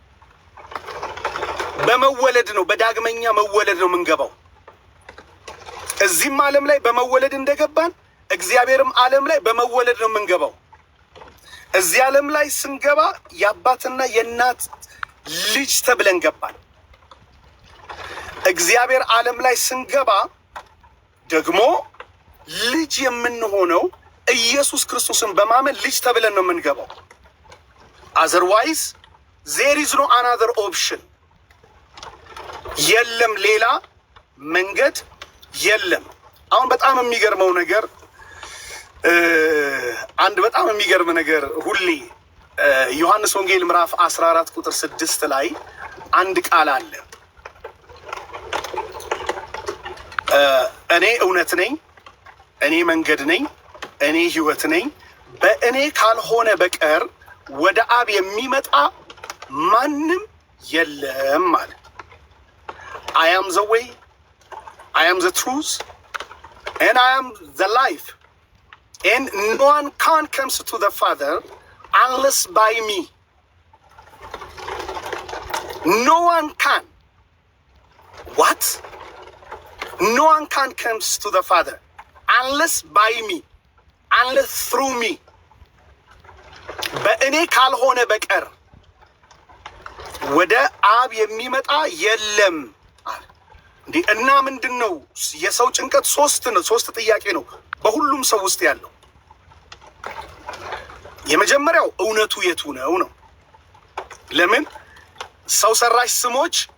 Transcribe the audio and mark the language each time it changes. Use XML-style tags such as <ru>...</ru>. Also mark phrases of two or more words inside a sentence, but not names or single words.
<am>በመወለድ ነው፣ በዳግመኛ መወለድ ነው የምንገባው። እዚህም ዓለም ላይ በመወለድ እንደገባን እግዚአብሔርም ዓለም ላይ በመወለድ ነው የምንገባው። እዚህ ዓለም ላይ ስንገባ የአባትና የእናት ልጅ ተብለን ገባን። እግዚአብሔር ዓለም ላይ ስንገባ ደግሞ ልጅ የምንሆነው ኢየሱስ ክርስቶስን በማመን ልጅ ተብለን ነው የምንገባው።</am> <en>otherwise there is no another option።</en> <am>የለም ሌላ መንገድ የለም። አሁን በጣም የሚገርመው ነገር አንድ በጣም የሚገርም ነገር ሁሌ ዮሐንስ ወንጌል ምዕራፍ 14 ቁጥር 6 ላይ አንድ ቃል አለ። እኔ እውነት ነኝ፣ እኔ መንገድ ነኝ፣ እኔ ሕይወት ነኝ፣ በእኔ ካልሆነ በቀር ወደ አብ የሚመጣ ማንም የለም ማለት።</am> <en>I am the way, I am the truth, and I am the life, and no one can come to the Father unless by me. No one can. What? No one can come to the Father unless by me, unless through me.</en> <am>በእኔ ካልሆነ በቀር ወደ አብ የሚመጣ የለም። እንዴ እና ምንድነው የሰው ጭንቀት? ሶስት ጥያቄ ነው በሁሉም ሰው ውስጥ ያለው። የመጀመሪያው እውነቱ የቱ ነው ነው። ለምን ሰው ሰራሽ ስሞች</am>